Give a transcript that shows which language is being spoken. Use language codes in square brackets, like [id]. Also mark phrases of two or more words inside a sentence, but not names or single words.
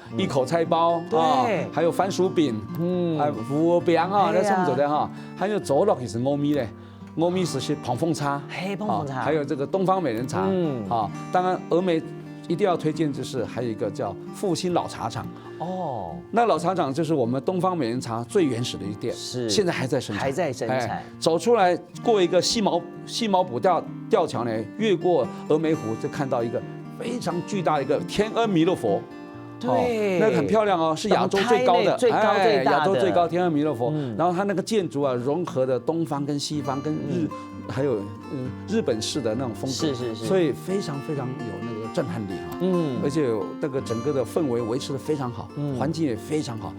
[zh] 一口菜包，對，還有番薯餅，還有腐餅那什麼走的還有走落其實歐米嘞，歐米是捧鳳茶，還有這個東方美人茶，當然峨眉一定要推薦就是還有一個叫復興老茶廠。那老茶廠就是我們東方美人茶最原始的一店，是現在還在生產，走出來過一個西毛埔吊橋呢，越過峨眉湖就看到一個非常巨大的一個天恩彌勒佛，对，那个很漂亮哦，是亚洲最高的，最大的亚洲最高天安弥勒佛。然后它那个建筑啊，融合的东方跟西方跟还有日本式的那种风格，是，所以非常有那个震撼力哈。而且那个整个的氛围维持的非常好，环境也非常好。